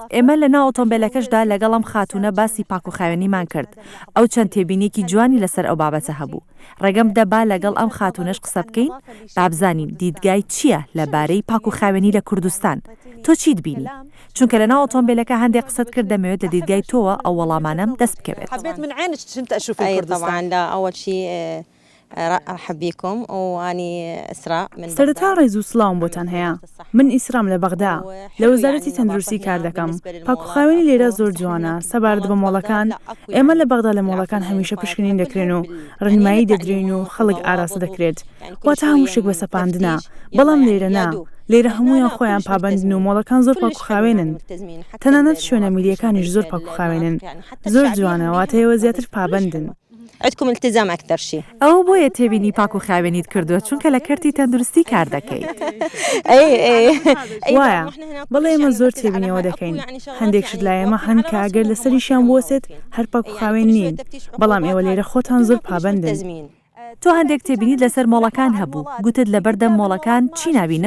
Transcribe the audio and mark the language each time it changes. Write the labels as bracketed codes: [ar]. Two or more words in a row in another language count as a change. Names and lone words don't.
[ckb] ئێمە لە ناو ئۆتۆمبیلەکەشدا لەگەڵم خاتونە باسی پاک و خاوێنیمان کرد. ئەو چەند تێبینێکی جوانی لەسەر ئەو بابەتە هەبوو. ڕێگەم دەبا لەگەڵ ئەم خاتونەش قسە بکەین بابزانین دیدگای چییە لەبارەی پاک و خاوێنی لە کوردستان. تۆ چیت بینی؟ چونکە لە ناو ئۆتۆمبیلەکە هەندێک قسەت کرد دەمەوێت لە دیدگای تۆوە ئەو وەڵامانم دەست بکەوێت. [ar] حبيت من عينك كنت اشوف الكردستان. طبعا لا اول شيء ارحب بكم واني اسراء من [ckb] سەرەتا ڕێز و سڵاوم بۆتان هەیە. من ئیسرام لە بەغدا لە وەزارەتی تەندروستی کار دەکەم. پاک و خاوێنی لێرە زۆر جوانە. سەبارەت بە مۆڵەکان ئێمە لە بەغدا لە مۆڵەکان هەمیشە پشکنین دەکرێن و ڕێنمایی دەدرێن و خەڵک ئاراستە دەکرێت. واتە هەموو شتێک بە سەپاندنە. بەڵام لێرە نا. لێرە هەمویان خۆیان پابندن و مۆڵەکان زۆر پاک و خاوێنن. تەنانەت شوێنە میلیەکانیش زۆر پاک و خاوێنن. زۆر جوانە واتەیەوە زیاتر پابندن. [ar] عندكم التزام أكثر شيء. [ckb] ئەو بۆیە تێبینی پاک و خاوێنیت کردووە چونکە لە کەرتی تەندروستی کار دەکەیت. وایە بەڵێ ئێمە زۆر تێبینیەوە دەکەین. هەندێک شت لای ئێمە هەن کە ئەگەر لەسەریشیان بوەسێت هەر پاک و خاوێن نین. بەڵام ئێوە لێرە خۆتان زۆر پابندن. تۆ هەندێک تێبینیت لەسەر مۆڵەکان هەبوو. گوتت لەبەردەم مۆڵەکان چی نابینم؟